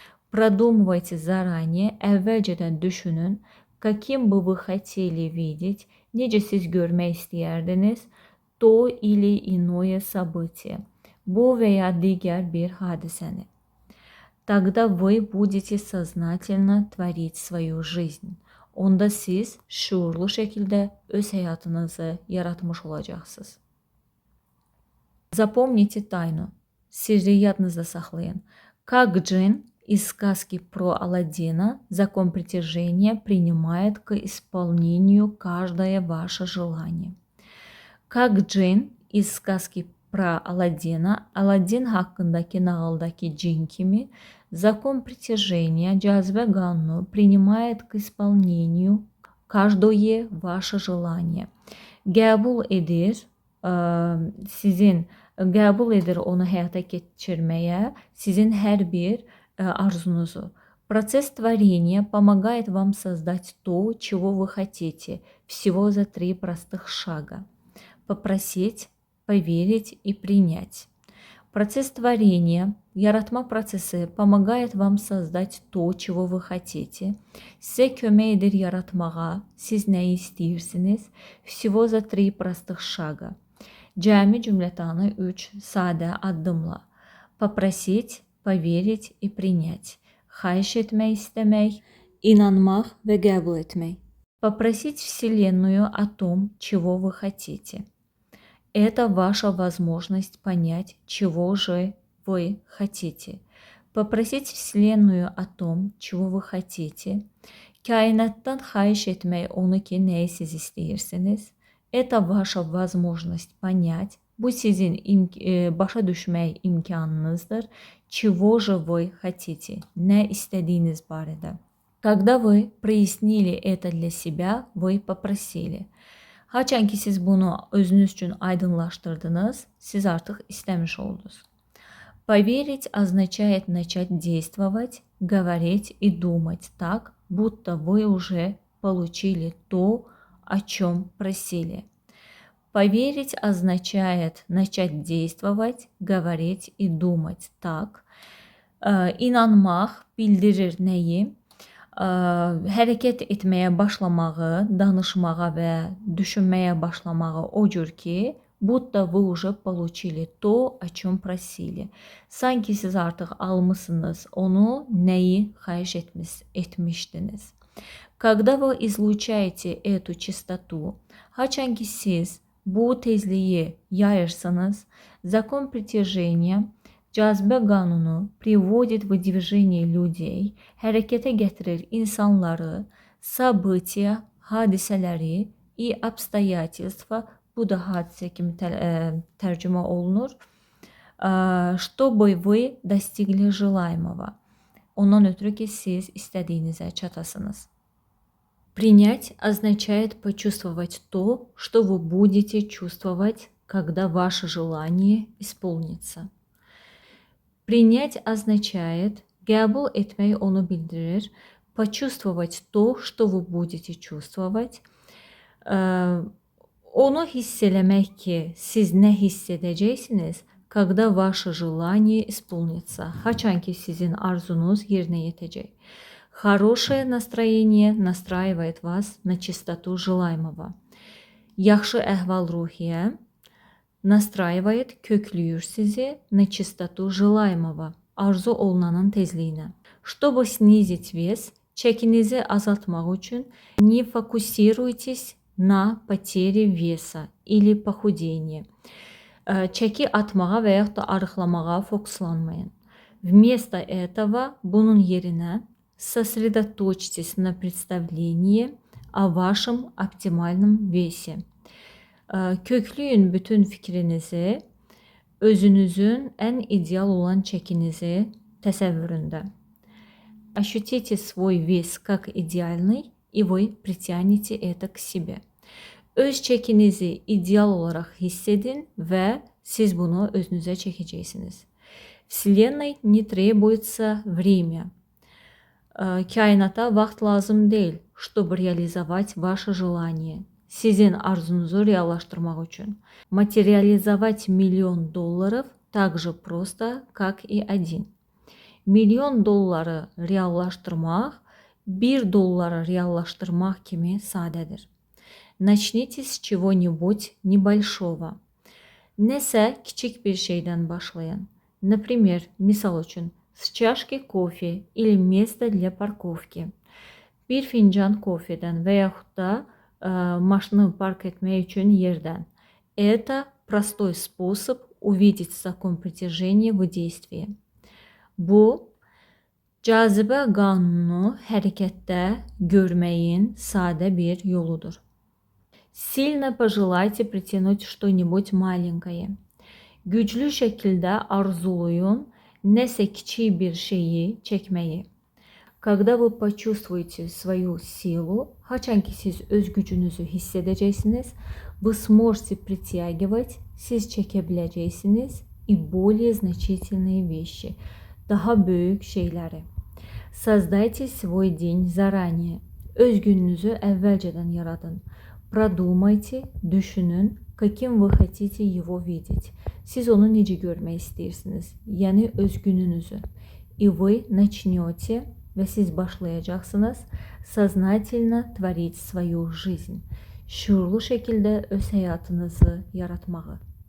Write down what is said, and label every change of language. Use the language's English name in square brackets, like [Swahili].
[Russian] Продумывайте заранее, [Azerbaijani] əvvəlcədən düşünün, [Russian] каким бы вы хотели видеть, [Azerbaijani] necə siz görmək istəyərdiniz, [Russian] то или иное событие, [Azerbaijani] bu veya digər bir hadisəni. [Russian] Тогда вы будете сознательно tворить свою жизнь. [Azerbaijani] Onda siz şuurlu şəkildə öz həyatınızı yaratmış olacaqsınız. [Russian] Запомните тайну. [Azerbaijani] Sirri yadınızda saxlayın. [Russian] Как джин из сказки про Аладдина закон притяжения принимает к исполнению каждое ваше желание. Как джin из сказки про Аладдина, Аладдин [Azerbaijani] haqqındakı nağıldakı cin kimi [Russian] закон притяжения, [Azerbaijani] cazibə qanunu [Russian] принимает к исполнению каждое ваше желание. [Azerbaijani] Qəbul edir, qəbul edir onu həyata keçirməyə sizin hər bir arzunuzu. [Russian] Процесс творения помогает вам создать то, чего вы хотите, всего за 3 простых шага. Попросить, поверить и принять. Процесс творения, [Azerbaijani] yaratma prosesi [Russian] помогает вам создать то, чего вы хотите. [Azerbaijani] Sizə kömək edir yaratmağa, siz nəyi istəyirsiniz, [Russian] всего за 3 простых шага. [Azerbaijani] Cəmi cümlətanı 3 sadə addımla. [Russian] Попросить, поверить и принять. [Azerbaijani] Xahiş etmək, istəmək, inanmaq və qəbul etmək. [Russian] Попросить Вселенную о том, чего вы хотите. Это ваша возможность понять, чего же вы хотите. Попросить Вселенную о том, чего вы хотите. [Azerbaijani] Kainattan xahiş etmək onu ki, nəyi siz istəyirsiniz. [Russian] Это ваша возможность понять. [Azerbaijani] Bu sizin başa düşmək imkanınızdır. [Russian] Чего же вы хотите? [Azerbaijani] Nə istədiyiniz barədə. [Russian] Когда вы прояснили это для себя, вы попросили. [Azerbaijani] Haçan ki siz bunu özünüz üçün aydınlaştırdınız, siz artıq istəmiş oldunuz. [Russian] Поверить означает начать действовать, говорить и думать так, будто вы уже получили то, о чем просили. Поверить означает начать действовать, говорить и думать так. [Azerbaijani] İnanmaq bildirir nəyi? Hərəkət etməyə başlamağı, danışmağa və düşünməyə başlamağı o cür ki, [Russian] будто вы уже получили то, о чем просили. [Azerbaijani] Sanki siz artıq almışsınız onu, nəyi xahiş etmişdiniz. [Russian] Когда вы излучаете эту частоту, [Azerbaijani] haçan ki siz bu tezliyi yayırsanız, [Russian] закон притяжения, [Azerbaijani] cazibə qanunu [Russian] приводит в движение людей, [Azerbaijani] hərəkətə gətirir insanları, [Russian] события, [Azerbaijani] hadisələri [Russian] и обстоятельства, [Azerbaijani] bu da hadisə kimi tərcümə olunur, [Russian] чтобы вы достигли желаемого. [Azerbaijani] Ondan ötürü ki, siz istədiyinizə çatasınız. [Russian] Принять означает почувствовать то, что вы будете чувствовать, когда ваше желание исполнится. Принять означает, [Azerbaijani] qəbul etmək onu bildirir, [Russian] почувствовать то, что вы будете чувствовать, [Azerbaijani] onu hiss eləmək ki, siz nə hiss edəcəksiniz, [Russian] когда ваше желание исполнится, [Azerbaijani] haçan ki sizin arzunuz yerinə yetəcək. [Russian] Хорошее настроение настраивает вас на частоту желаемого. [Azerbaijani] Yaxşı əhval-ruhiyyə [Russian] настраивает, [Azerbaijani] köklüyür sizi [Russian] на частоту желаемого, [Azerbaijani] arzu olunanın tezliyinə. [Russian] Чтобы снизить вес, [Azerbaijani] çəkinizi azaltmaq üçün [Russian] не фокусируйтесь на потере веса или похудении. [Azerbaijani] Çəki atmağa və yaxud da arıqlamağa fokuslanmayın. [Russian] Вместо этого, [Azerbaijani] bunun yerinə [Russian] сосредоточьтесь на представлении о вашем оптимальном весе. [Azerbaijani] Köklüyün bütün fikrinizi, özünüzün ən ideal olan çəkinizi təsəvvüründə. [Russian] Ощутите свой вес как идеальный, и вы притянете это к себе. [Azerbaijani] Öz çəkinizi ideal olaraq hiss edin və siz bunu özünüzə çəkəcəksiniz. [Russian] Вселенной не требуется время. [Azerbaijani] Kainata vaxt lazım deyil, [Russian] чтобы реализовать ваше желание. [Azerbaijani] Sizin arzunuzu reallaşdırmaq üçün. [Russian] Материализовать $1 000 000 так же просто, как и один. [Azerbaijani] milyon dolları reallaşdırmaq, 1 dolları reallaşdırmaq kimi sadədir. [Russian] Начните с чего-нибудь небольшого. [Azerbaijani] Nəsə kiçik bir şeydən başlayın. [Russian] Например, [Azerbaijani] misal üçün, [Russian] с чашки кофе или место для парковки. [Azerbaijani] Bir fincan kofedən və yaxud da maşını park etmək üçün yerdən. [Russian] Это простой способ увидеть закон притяжения в действии. [Azerbaijani] Bu, cazibə qanunu hərəkətdə görməyin sadə bir yoludur. [Russian] Сильно пожелайте притянуть что-нибудь маленькое. [Azerbaijani] Güclü şəkildə arzulayın nəsə kiçik bir şeyi çəkməyi. [Russian] Когда вы почувствуете свою силу, [Azerbaijani] haçan ki siz öz gücünüzü hiss edəcəksiniz, [Russian] вы сможете притягивать, [Azerbaijani] siz çəkə biləcəksiniz [Russian] и более значительные вещи, [Azerbaijani] daha böyük şeyləri. [Russian] Создайте свой день заранее. [Azerbaijani] Öz gününüzü əvvəlcədən yaradın. [Russian] Продумайте, [Azerbaijani] düşünün, [Russian] каким вы хотите его видеть. [Azerbaijani] Siz onu necə görmək istəyirsiniz? Yəni öz gününüzü. [Russian] И вы начнете, [Azerbaijani] və siz başlayacaqsınız [Russian] сознательно творить свою жизнь. [Azerbaijani] Şuurlu şəkildə öz həyatınızı yaratmağı.